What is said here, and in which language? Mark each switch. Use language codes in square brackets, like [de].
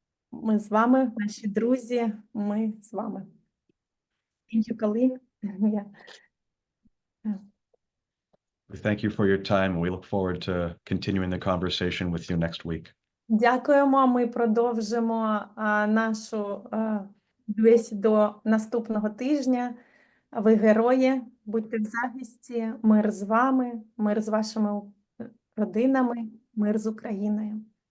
[uk] Ми з вами, наші друзі, ми з вами. [en] Thank you, Colleen. We thank you for your time. We look forward to continuing the conversation with you next week. [uk] Дякуємо. Ми продовжимо нашу бесіду наступного тижня. Ви герої, будьте в захисті. Мир з вами, мир з вашими родинами, мир з Україною.